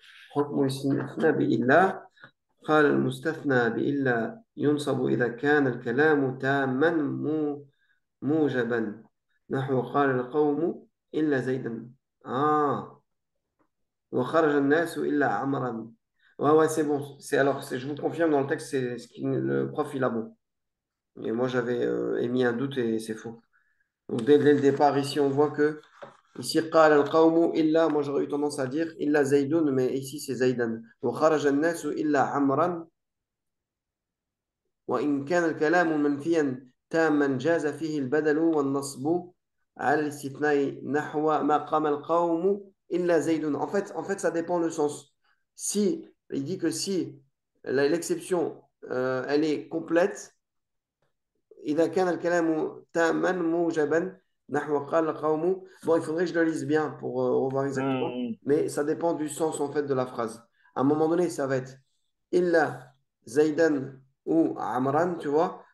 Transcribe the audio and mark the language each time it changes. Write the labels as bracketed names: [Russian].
[Arabic] حكم الاستثناء بإلا قال المستثنى بإلا ينصب إذا كان الكلام تاما موجبا نحو قال القوم إلا زيدا وخرج الناس إلا عمرا. [French] Ouais, ouais, c'est bon. Je vous confirme, dans le texte, c'est ce que le prof, il a bon. Et moi, j'avais émis un doute et c'est faux. Donc, dès le départ, ici, on voit que, ici, [Arabic] قال القوم إلا, [French] moi, j'aurais eu tendance à dire [Arabic] إلا زيدون, [French] mais ici, c'est زيدا. [Arabic] وخرج الناس إلا عمرا وإن كان الكلام منفيا تاما جاز فيه البدل والنصب على الاستثناء نحو ما قام القوم إلا زيد. [French] En fait, ça dépend le sens. Si, il dit que si l'exception, elle est complète, [Arabic] إذا كان الكلام تاما موجبا نحو قال القوم. [French] Bon, il faudrait que je le lise bien pour revoir exactement, Hmm. mais ça dépend du sens en fait de la phrase. À un moment donné, ça va être illa Zaidan ou Amran, tu vois.